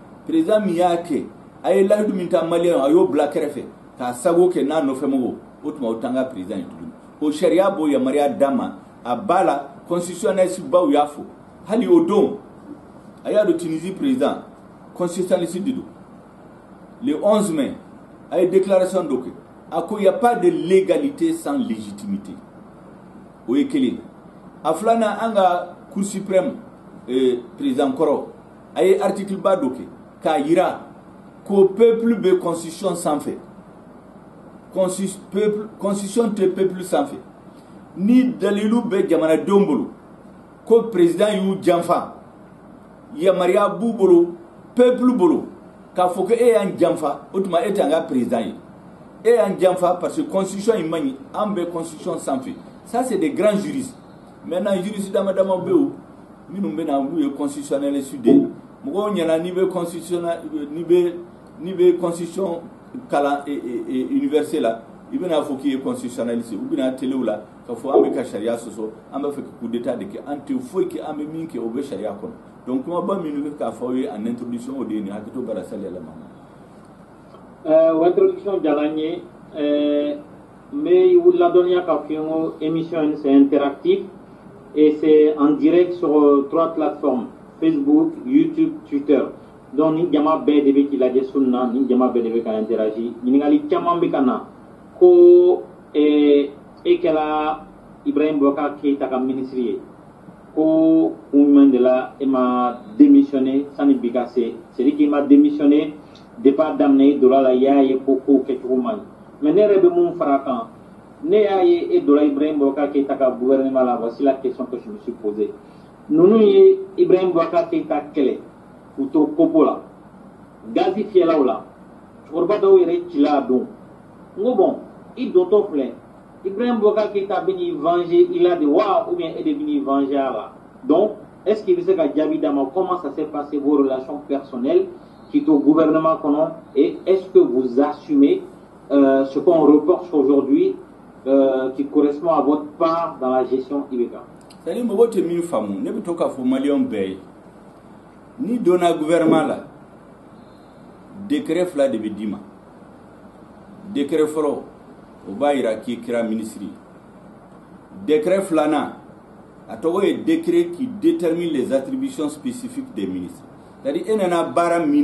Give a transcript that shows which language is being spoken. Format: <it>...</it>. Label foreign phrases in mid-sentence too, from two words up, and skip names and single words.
<bm>président min y'a kɛ a ye lahidu min ta maliyɛn a y'o bila kɛrɛfɛ k'a sago kɛ n'a nɔfɛmɔgɔw o tuma o t'an ka président ye tuguni o sariya b'o yamaruya d'a ma a b'a la constitutionnaliste baw y'a fɔ hali o don a y'a dɔn Tunisie</bm> <fr>président constitutionnaliste</fr> <bm>de don le 11 mai a ye déclaration dɔ kɛ a ko</bm> <fr>y a pas de légalité sans légitimité</fr> <bm>o ye kelen a filanan an ka</bm> <fr>cour suprême président</fr> <bm>kɔrɔ a ye article ba dɔ kɛ k'a yira ko peuple bɛ constitution sanfɛ constitution tɛ peuple sanfɛ ni dalilu bɛ jamanadenw bolo ko président y'u janfa yamaruya b'u bolo peuple bolo k'a fɔ ko e y'an janfa o tuma e t'an ka président ye e y'an janfa</bm> <fr>parce que constitution</fr> <bm>in man ɲi an bɛ constitution sanfɛ</bm> <fr>ça c'est des grands juristes maintenant juristes</fr> <bm>dama dama bɛ yen minnu bɛ na n'u ye constitutionnaliste de ye mɔgɔw ɲɛna n'i bɛ constitution kalan université la i bɛna fɔ k'i ye constitutionnaliste u bɛna telew la ka fɔ an bɛ ka sariya sɔsɔ an b'a fɛ ka</bm> <fr>coup d'état</fr> <bm>de kɛ an tɛ foyi kɛ an bɛ min kɛ o bɛ sariya kɔnɔ donc kumaba minnu bɛ k'a fɔ aw ye</bm> <fr>en introduction</fr> <bm>o de ye nin hakili bara sali yɛlɛma. O introduction diyara n ye n bɛ ladɔnniya k'a fɔ n ko</bm> <fr>émission c'est interactif et c'est en direct sur 3 plateformes Facebook, YouTube, Twitter.</fr> <bm>Donc ni jama bɛɛ de bɛ k'i lajɛ sunna ni jama bɛɛ de bɛ ka interagir ɲininkali caman bɛ ka na ko e kɛra Ibrahim Boubacar Keïta ka ministre ye ko kun jumɛn de la e ma démissionné sani bi ka se</bm> <fr>c'est-à-dire qu'il</fr> <bm>ma démissionné depuis a daminɛ e donna la i y'a ye ko kow kɛcogo man ɲi mais ne yɛrɛ bɛ mun fara a kan ne y'a ye e donna Ibrahim Boubacar Keïta ka gouvernement la</bm> <fr>voici la question que je me suis posée</fr> <bm>ninnu ye Ibrahim Boubacar Keïta kɛlɛ k'u to popo la gazi fiyɛlaw la cɛkɔrɔba dɔw yɛrɛ cila a don n ko bon i dontɔ filɛ Ibrahim Boubacar Keïta bɛ n'i</bm> <fr>venger il a</fr> <bm>de wa</bm> <fr>ou bien</fr> <bm>e de bɛ n'i venger a la</bm> <fr>donc est-ce qu'il</fr> <bm>bɛ se ka jaabi d'a ma</bm> <fr>comment ça s'est passé vos relations personnelles qui est au gouvernement</fr> <bm>kɔnɔ</bm> <fr>et est-ce que vous assumez ce qu'on reproche aujourd'hui qui correspond à votre part dans la gestion IBK.</fr> <bm>C'est-à-dire mɔgɔw tɛ min faamu ne bɛ to k'a fɔ maliyɛnw bɛɛ ye ni donna gouvernement la décret fila de bɛ d'i ma décret fɔlɔ o b'a yira k'i kɛra ministre ye décret filanan a tɔgɔ ye</bm> <fr>décret qui détermine les attributions spécifiques des ministres c'est-à-dire</fr> <bm>e nana baara min</bm>